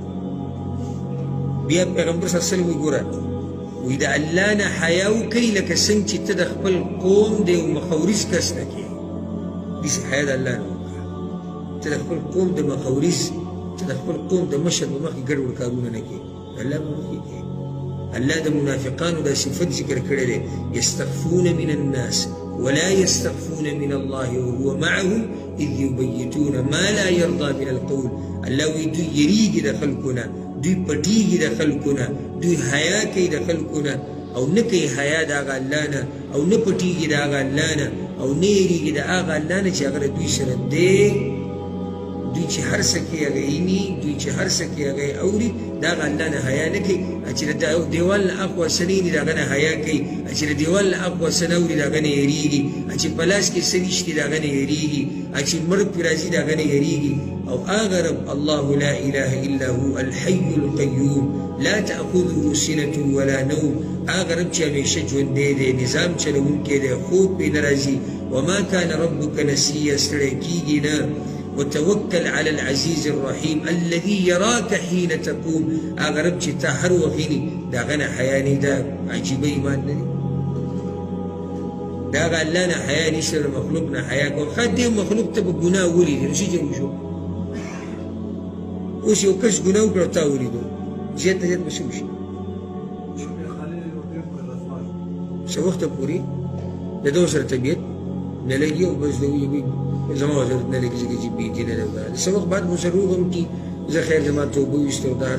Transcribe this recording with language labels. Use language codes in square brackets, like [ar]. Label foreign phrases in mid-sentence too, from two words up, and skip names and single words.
[ps] بیا پیغمبر صلی الله علیه وسلم وګوره وایي د الله نه حیا وکړئ لکه څنګه چې ته د خپل قوم د یو مخورز کس نه کوې داسې حیا د الله نه وکړه ته د خپل قوم د مخورز ته د خپل قوم د مشر په مخ کې ګډوډ کارونه نه کوې د الله په مخ کې کوې الله د منافقانو دا صفت ذکر کړی دی [ar] یستخفون من الناس ولا يستخفون من الله وهو معهم اذ يبيتون ما لا يرضى من القول [ps] الله وی دوی یریږي د خلکو نه دوی پټیږي د خلکو نه دوی حیا کوي د خلکو نه او نه کوي حیا د هغه الله نه او نه پټیږي د هغه الله نه او نه یریږي د هغه الله نه چې هغه دوی سره دی دوی چې هر څه کوي هغه ویني دوی چې هر څه کوي هغه اوري د هغه الله نه حیا نه کوي چې د دیوال نه اقوا څه نه ویني د هغه نه حیا کوي چې د دیوال نه اقوا څه نه اوري د هغه نه یریږي چې په لاس کې څه نشته د هغه نه یریږي چې مرګ پرې راځي د هغه نه یریږي او هغه رب [ar] الله لا اله الا هو الحي القيوم لا تأخذه سنة ولا نوم [ps] هغه رب چې همیشه ژوندی دی نظام چلوونکی دی خوب پرې نه راځي [ar] وما كان ربك نسيا [ps] ستړی کېږي نه [ar] وتوكل على العزيز الرحيم الذي يراك حين تقوم [ps] هغه رب چې تا هر وخت ویني د هغه نه حیا نه ده عجیبه ایمان نه دی د هغه الله نه حیا نشته د مخلوق نه حیا کول ښه دې مخلوق ته به ګناه ولیدي نو څه جنګ شو اوس یو کس ګناه وکړه تا ولیدو زیات نه زیات به څه وشي څه وخته پورې د ده سره طبیعت نه لګي او بس د وي زما ضرورت نه لګي چې بېدینه ده څه وخت بعد به ضرور هم کي زه خیر زما توبه ویسته او دا هر